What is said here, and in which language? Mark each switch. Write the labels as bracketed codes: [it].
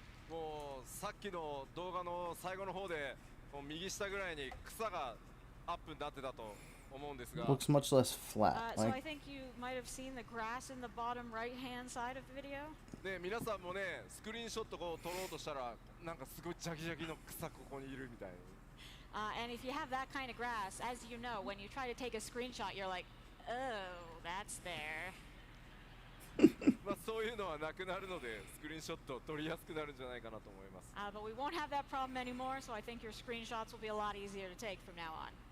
[ja] もうさっきの動画の最後の方でもう右下ぐらいに草がアップになってたと思うんですが、 [en] Looks much less flat. So I Like think you might have seen the grass in the bottom right-hand side of the video. [ja] ね、皆さんもねスクリーンショットこう撮ろうとしたらなんかすごいジャキジャキの草ここにいるみたいな。 [en] And if you have that kind of grass, as you know, when you try to take a screenshot, you're like, oh, that's there. [ja] まあそういうのはなくなるのでスクリーンショット撮りやすくなるんじゃないかなと思います。 [en] But we won't have that problem anymore, so I think your screenshots will be a lot easier to take from now on.